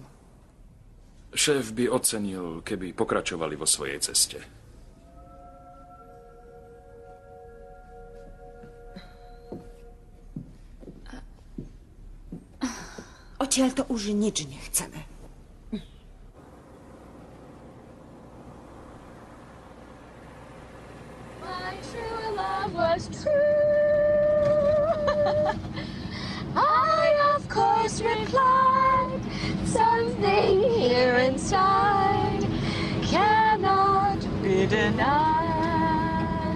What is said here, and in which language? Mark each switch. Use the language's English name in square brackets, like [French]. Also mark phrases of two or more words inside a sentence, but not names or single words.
[Slovak] Šéf by ocenil, keby pokračovali vo svojej ceste. Odtiaľ to už nič nechceme. [English] My true love was true. I of course replied, something here inside cannot be denied.